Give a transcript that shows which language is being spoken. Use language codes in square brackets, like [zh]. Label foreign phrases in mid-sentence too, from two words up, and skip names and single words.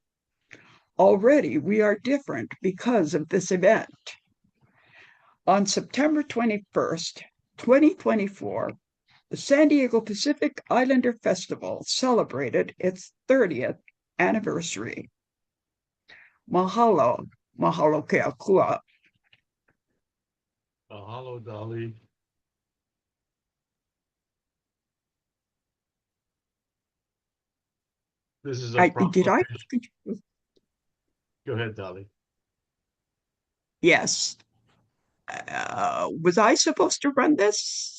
[en] Already we are different because of this event." On September 21st, 2024, the San Diego Pacific Islander Festival celebrated its 30th anniversary. [haw] Mahalo, mahalo ke akua. [en] Mahalo, Dolly. This is a Did I? proclamation. Go ahead, Dolly. Yes. Was I supposed to run this?